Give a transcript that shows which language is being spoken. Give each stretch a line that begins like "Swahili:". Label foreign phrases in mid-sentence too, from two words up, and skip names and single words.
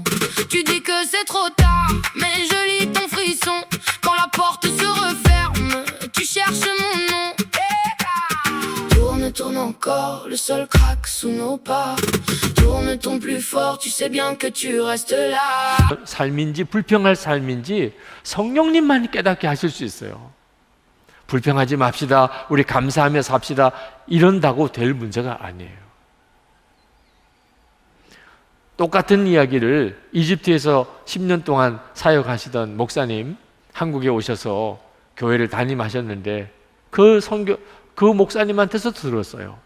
French: Tu dis que c'est trop tard, mais je lis ton frisson. Quand la porte se referme, tu cherches mon nom. Tourne, tourne encore, le sol craque sous nos pas. Tourne ton plus fort, tu sais bien que tu restes là.
Korean: 삶인지 불평할 삶인지 성령님만 깨닫게 하실 수 있어요. 불평하지 맙시다, 우리 감사하며 삽시다, 이런다고 될 문제가 아니에요. 똑같은 이야기를 이집트에서 10년 동안 사역하시던 목사님 한국에 오셔서 교회를 담임하셨는데 그 목사님한테서 들었어요.